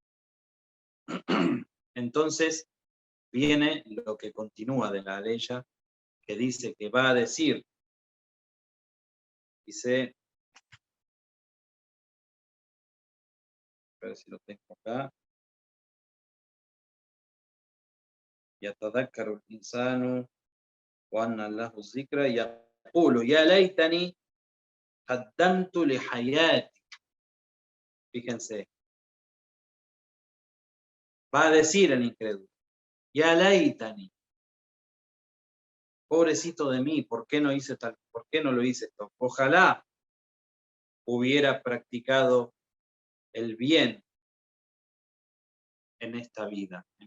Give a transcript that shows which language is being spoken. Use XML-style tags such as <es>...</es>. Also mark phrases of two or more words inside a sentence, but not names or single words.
<es>Entonces viene lo que continúa de la ley, que dice que va a decir, dice, a ver si lo tengo acá,</es> <ar>يتذكر الإنسان وأن له الذكرى يقول يا ليتني قدمت لحياتي.</ar> <es>Fíjense, va a decir el incrédulo,</es> <ar>يا ليتني,</ar> <es>pobrecito de mí, ¿por qué no hice tal? ¿Por qué no lo hice esto? Ojalá hubiera practicado el bien en esta vida.</es>